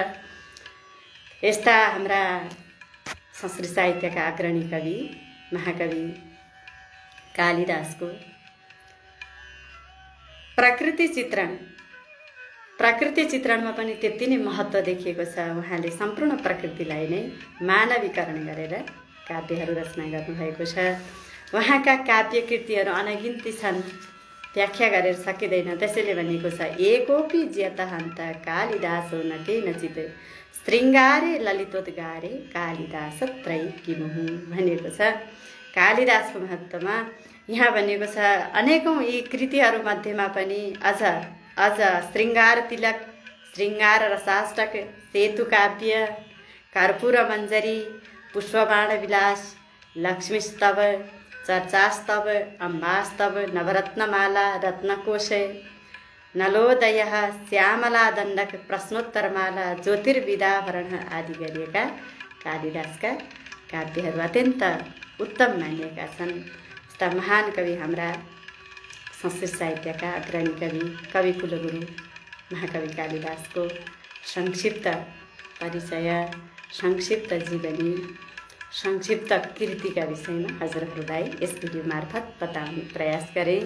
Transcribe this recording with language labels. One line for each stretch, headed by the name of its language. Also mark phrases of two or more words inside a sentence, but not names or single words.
Nepali: यस्ता हाम्रा संस्कृत साहित्यका अग्रणी कवि महाकवि कालिदासको प्रकृति चित्रणमा पनि त्यति नै महत्त्व देखिएको छ। उहाँले सम्पूर्ण प्रकृतिलाई नै मानवीकरण गरेर काव्यहरू रचना गर्नुभएको छ। उहाँका काव्य कृतिहरू अनगिन्ती छन्, व्याख्या गरेर सकिँदैन। त्यसैले भनिएको छ
Sanskrit: एकोपि ज्यतहन्त कालिदासो न केनचित् श्रृङ्गारे ललितोद्गारे कालिदास त्रयी किमुहु
Nepali: भनिएको छ। कालिदासको महत्त्वमा यहाँ भनिएको छ अनेकौं यी कृतिहरू मध्येमा पनि अझ श्रृङ्गार तिलक, श्रृङ्गार रसाष्टक, सेतु काव्य, कर्पूर मञ्जरी, पुष्पबाण विलास लक्ष्मीस्तव चर्चास्तव अम्बास्तव नवरत्नमाला रत्नकोशे नलोदयः श्यामला दण्डक प्रश्नोत्तरमाला ज्योतिर्विदाभरण आदि गरिएका कालिदासका काव्यहरू अत्यन्त उत्तम मानिएका छन्। यस्ता महान कवि हाम्रा संस्कृत साहित्यका अग्रणी कवि कुलगुरु महाकवि कालिदासको संक्षिप्त परिचय, संक्षिप्त जीवनी, संक्षिप्त कृतिका विषयमा हजुरहरूलाई यस भिडियो मार्फत बताउने प्रयास गरेँ।